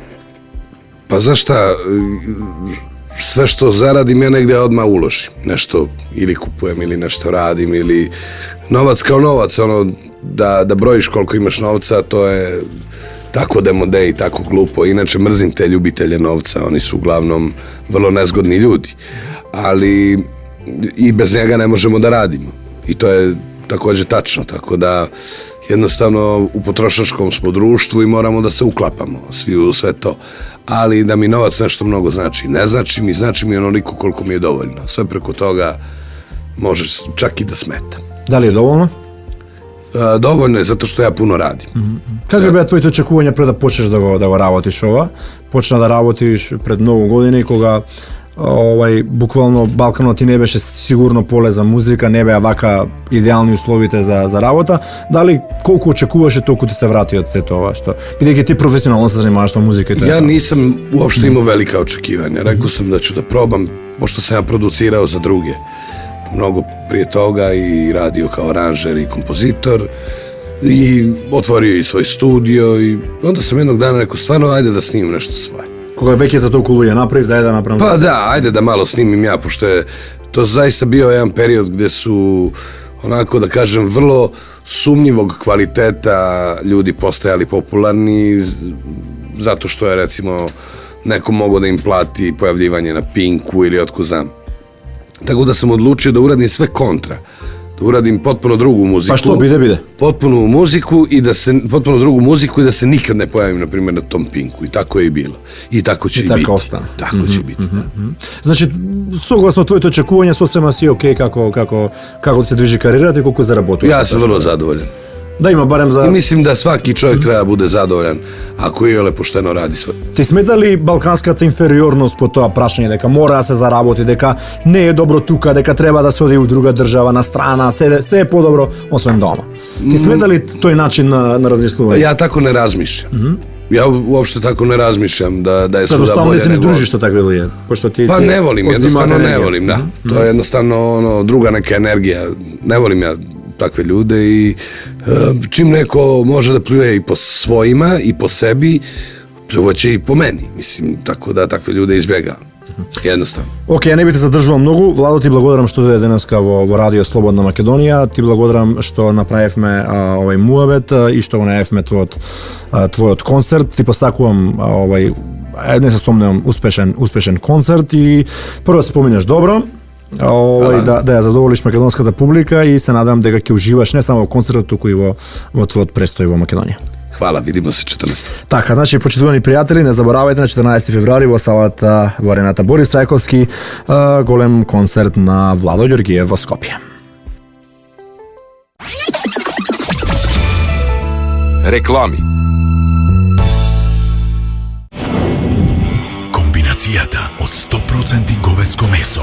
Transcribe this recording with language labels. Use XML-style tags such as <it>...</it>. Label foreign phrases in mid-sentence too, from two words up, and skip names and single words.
<sr>Па зашта, све што зарадим ја негде одма уложим. Нешто или купуjem, или нешто радим, или новац као новац, оно да броиш колко имаш новца, тоа е тако демоде и тако глупо. Иначе мрзим те љубителje новца, они су углавном vrlo nezgodni ljudi. Ali i bez njega ne možemo da radimo. I to je takođe tačno, tako da jednostavno u potrošačkom smo društvu i moramo da se uklapamo svi u sve to. Ali da mi novac nešto mnogo znači. Ne znači mi onoliko koliko mi je dovoljno. Sve preko toga može čak i da smeta. Da li je dovoljno? Dovoljno je zato što ja puno radim.</sr> <mk>Какви беа твоите очекувања пред да почнеш да го работиш ова? Почна да работиш пред многу години кога буквално Балканот ти не беше сигурно поле за музика, не беа вака идеални условите за работа. Дали колку очекуваше толку ти се врати од сето ова што бидејќи ти професионално се занимаваш со музика и тоа?</mk> <sr>Ja nisam uopšte imao velika očekivanja. Rekao sam da ću da probam, pošto sam ja producirao za druge mnogo prije toga i radio kao aranžer i kompozitor i otvorio i svoj studio i onda sam jednog dana rekao stvarno ajde da snimim nešto svoje.</sr> <mk>Кога веќе за толку луѓе направив, дај да направам.</mk> <sr>Pa da, ajde da malo snimim ja, pošto je to zaista bio jedan period gde su onako da kažem vrlo sumnjivog kvaliteta ljudi postajali popularni zato što je recimo neko mogao da im plati pojavljivanje na Pinku ili otko znam. Tako da sam odlučio da uradim sve kontra. Da uradim potpuno drugu muziku.</sr> <mk>Па што, биде?</mk> <sr>Potpuno drugu muziku i da se nikad ne pojavim, na primjer, na tom Pinku. I tako je i bilo. I tako će i biti. Ostane. Tako će biti, da.</sr> <mk>Значи, согласно твоите очекувања, сосема си окей како се движи кариерата и колку заработуваш?</mk> <sr>Ja sam vrlo zadovoljan.</sr> <mk>Да има барем за...</mk> <sr>I mislim da svaki čovjek treba da bude zadovoljan ako iole pošteno radi sve.</sr> <mk>Ти смета ли балканската инфериорност по тоа прашање, дека мора да се заработи, дека не е добро тука, дека треба да се оди у друга држава, на страна, се е подобро освен дома? Ти смета ли тој начин на размислување?</mk> <sr>Ja tako ne razmišljam. Ja uopšte tako ne razmišljam da je svuda bolje nego...</sr> <mk>не се не дружиш со такви луѓе, пошто ти...</mk> <sr>Pa ne volim, jednostavno ne volim, da. To je jednostavno druga neka energija. Ne volim ja takve ljude i čim neko može da pljuje i po svojima i po sebi, pljuvaće i po meni. Mislim, tako da takve ljude izbjegavam. Jednostavno.</sr> <mk>Океј, не би те задржувам многу. Владо, ти благодарам што дојде денеска во Радио Слободна Македонија. Ти благодарам што направивме овај муабет и што го најавивме твојот концерт. Ти посакувам не се сомневам успешен концерт и прво се поминеш добро. Да ја задоволиш македонската публика и се надевам дека ќе уживаш не само во концертот, туку и во твојот престој во Македонија.</mk> <sr>Hvala, vidimo se 14.</sr> <mk>Така, значи, почитувани пријатели, не заборавајте на 14 февруари во салата во арената Борис Трајковски, голем концерт на Владо Ѓоргиев во Скопје. Реклами. Комбинацијата од 100% говедско месо.</mk>